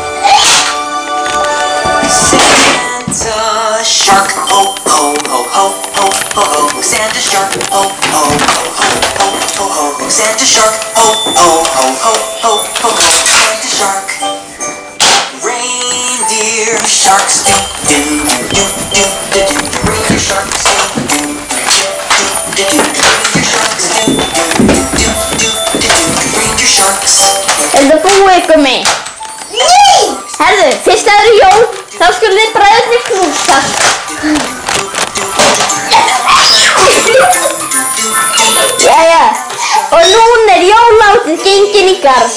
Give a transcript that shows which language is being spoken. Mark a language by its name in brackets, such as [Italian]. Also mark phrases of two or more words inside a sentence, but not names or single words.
[English] Santa, shark, ho, ho, ho, ho, ho, ho, ho, Santa shark, ho, ho, ho, ho, ho, ho, ho, Santa shark, ho, ho, ho, ho, ho, ho, ho, Santa shark. Reindeer sharks do, do, do, do, do, do, reindeer sharks do, do, do, do, do, reindeer sharks do, do, do, do, do, do, reindeer sharks. [Icelandic] Það búið ykkur með? Nei! Herðu, fyrst það eru jól, þá skulum við bræðurnir knúsast. Jæja, og núna er jólátið gengin í garð.